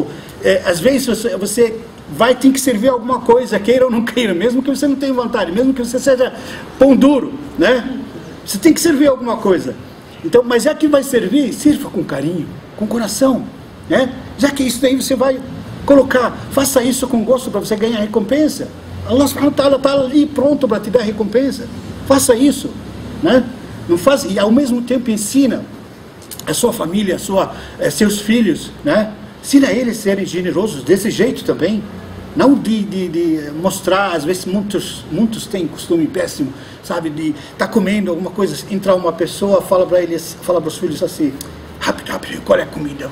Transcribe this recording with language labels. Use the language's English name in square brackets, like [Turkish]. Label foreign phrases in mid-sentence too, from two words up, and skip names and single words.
[Portuguese] Às vezes você tem que servir alguma coisa, queira ou não queira, mesmo que você não tenha vontade, mesmo que você seja pão duro, Você tem que servir alguma coisa. Então, mas já que vai servir, sirva com carinho, com coração, Já que isso daí você vai colocar, faça isso com gosto para você ganhar recompensa. Allah [Arabic] سبحانه وتعالى [Portuguese] está ali pronto para te dar recompensa. Faça isso, Não faz, e ao mesmo tempo ensina a sua família, seus filhos, Ensina eles a serem generosos desse jeito também. Não de mostrar, às vezes muitos têm costume péssimo, sabe, de estar comendo alguma coisa, entrar uma pessoa, fala para os filhos assim, rápido, qual é a comida?